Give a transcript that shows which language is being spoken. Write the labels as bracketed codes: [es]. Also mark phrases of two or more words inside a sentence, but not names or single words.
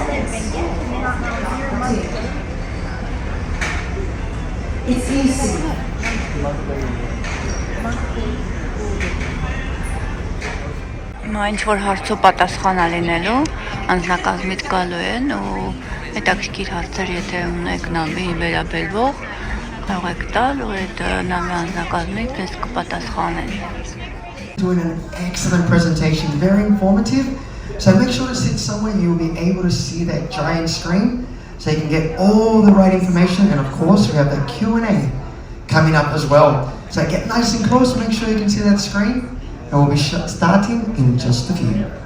[hy] Հիմա ինչ-որ հարցու պատասխան է լինելու, անձնակազմից գալու են ու հետաքրքիր հարցեր, եթե ունեք նավի վերաբերվող, կարող եք տալ ու այդ նավի անձնակազմից դες կպատասխանեն։ [en] Doing an excellent presentation, very informative. So make sure to sit somewhere you'll be able to see that giant screen so you can get all the right information. And of course, we have the Q&A coming up as well. So get nice and close, make sure you can see that screen. And we'll be starting in just a few.